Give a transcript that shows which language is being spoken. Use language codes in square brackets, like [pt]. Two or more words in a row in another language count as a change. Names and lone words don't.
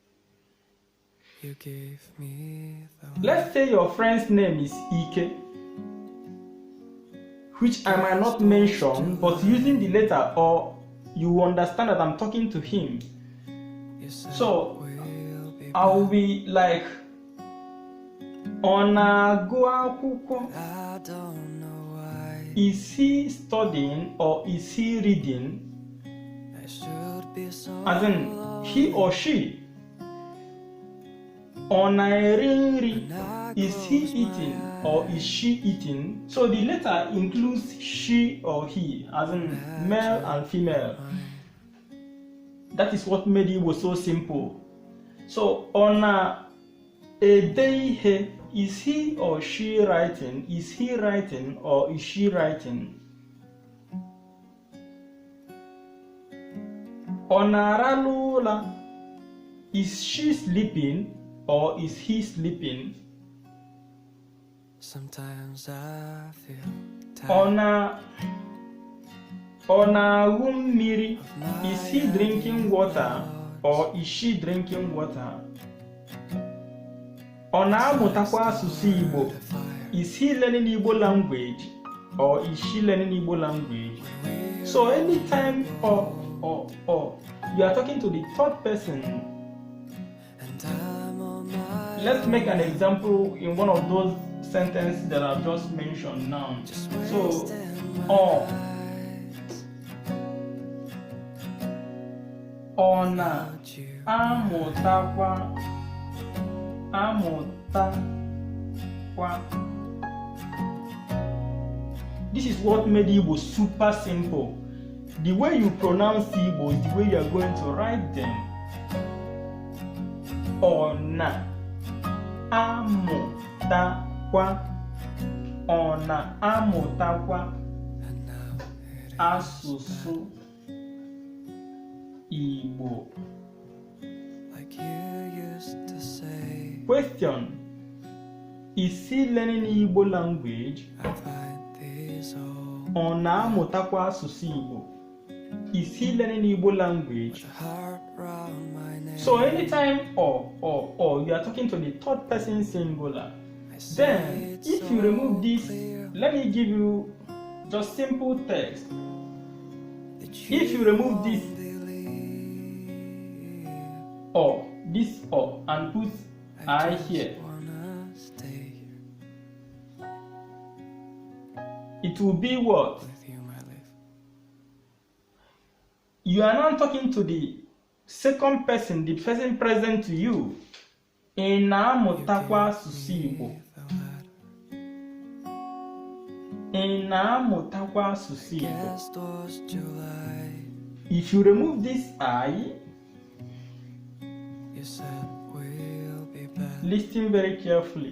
[en] Let's say your friend's name is Ike, which I might not mention, but using the letter O, you understand that I'm talking to him. So I will be like, [ig] ọ na-agụ akwụkwọ? [en] Is he studying or is he reading? As in, he or she. [ig] Ọ na-eri nri? [en] Is he eating or is she eating? So the letter includes she or he, as in male and female. That is what made it was so simple. [ig] So ọ na-ede ihe, [en] is he or she writing? Is he writing or is she writing? [ig] Ọ na-arahụ ụra? [en] Is she sleeping or is he sleeping? Sometimes I feel [ig] Ọ na-aṅụ mmiri? [en] Is he drinking water or is she drinking water? [ig] Ọ na-amụtakwa asụsụ Igbo? [en] Is he learning Igbo language or is she learning Igbo language? So anytime you are talking to the third person, let's make an example in one of those sentences that I've just mentioned now. [ig] So ọ na-amụtakwa. [en] This is what made Igbo super simple. The way you pronounce Igbo is the way you are going to write them. [ig] Ọ na-amụtakwa. Ọ na-amụtakwa asụsụ Igbo. [en] like you used to say. Question: is he learning Igbo language? I find these all [ig] Ọ na-amụtakwa asụsụ Igbo? [en] Is he learning Igbo language? heart round my neck. So anytime or you are talking to the third person singular, then if you remove this, let me give you just simple text. If you remove this or and put I here, it will be what? you are now talking to the second person, the person present to you. [ig] Ị na-amụtakwa asụsụ Igbo? Ị na-amụtakwa asụsụ Igbo? [en] If you remove this I, listen very carefully.